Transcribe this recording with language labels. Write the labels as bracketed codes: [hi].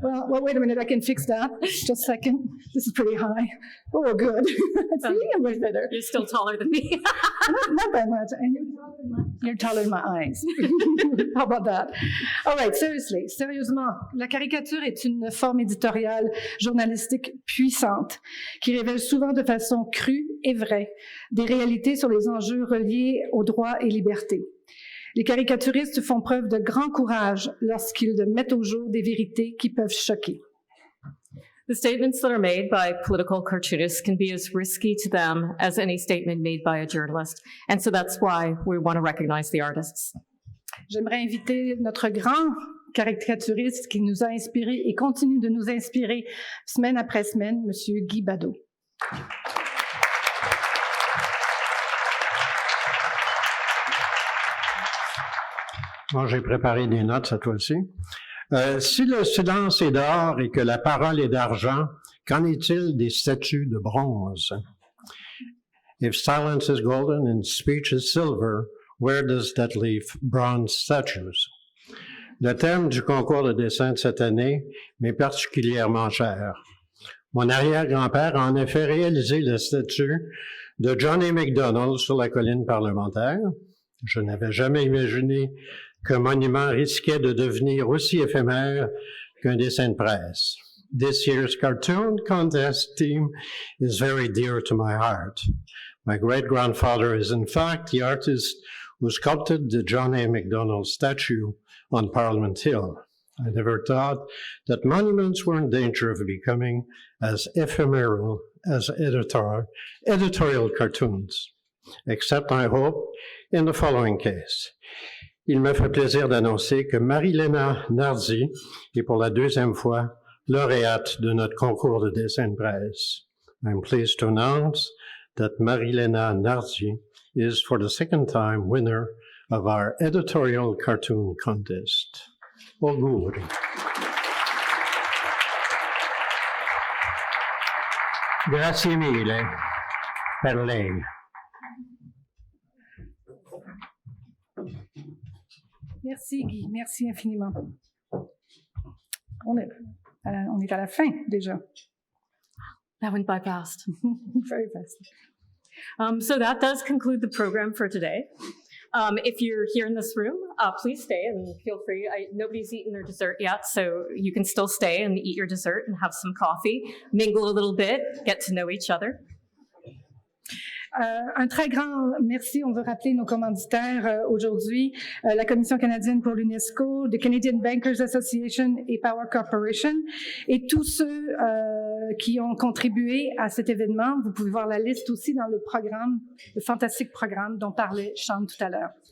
[en] Well, wait a minute, I can fix that. Just a second. This is pretty high. Oh, good. See, I'm much better. You're still taller than me. Not that much. And you're taller than my eyes. How about that? [fr] All right, sérieusement, la caricature est une forme éditoriale journalistique puissante qui révèle souvent de façon crue et vraie des réalités sur les enjeux reliés aux droits et libertés. Les caricaturistes font preuve de grand courage lorsqu'ils mettent au jour des vérités qui peuvent choquer. [en] The statements that are made by political cartoonists can be as risky to them as any statement made by a journalist. And so that's why we want to recognize the artists. [fr] J'aimerais inviter notre grand caricaturiste qui nous a inspirés et continue de nous inspirer semaine après semaine, Monsieur Guy Badeau. Moi, j'ai préparé des notes cette fois-ci. Si le silence est d'or et que la parole est d'argent, qu'en est-il des statues de bronze? [en] If silence is golden and speech is silver, where does that leave bronze statues? [fr] Le thème du concours de dessin de cette année m'est particulièrement cher. Mon arrière-grand-père a en effet réalisé la statue de John A. Macdonald sur la colline parlementaire. Je n'avais jamais imaginé qu'un monument risquait de devenir aussi éphémère qu'un dessin de presse. [en] This year's cartoon contest theme is very dear to my heart. My great-grandfather is in fact the artist who sculpted the John A. Macdonald statue on Parliament Hill. I never thought that monuments were in danger of becoming as ephemeral as editorial cartoons, except, I hope, in the following case. [fr] Il me fait plaisir d'annoncer que Marie-Léna Nardi est pour la deuxième fois lauréate de notre concours de dessin de presse. [en] I'm pleased to announce that Marie-Léna Nardi is for the second time winner of our editorial cartoon contest. [it] Auguri. Grazie mille per lei. [fr] Merci Guy, merci infiniment. On est à la fin déjà. [en] That went by fast. Very fast. So that does conclude the program for today. If you're here in this room, please stay and feel free. Nobody's eaten their dessert yet, so you can still stay and eat your dessert and have some coffee, mingle a little bit, get to know each other. [fr] Un très grand merci. On veut rappeler nos commanditaires aujourd'hui, la Commission canadienne pour l'UNESCO, the Canadian Bankers Association et Power Corporation, et tous ceux qui ont contribué à cet événement. Vous pouvez voir la liste aussi dans le programme, le fantastique programme dont parlait Sean tout à l'heure.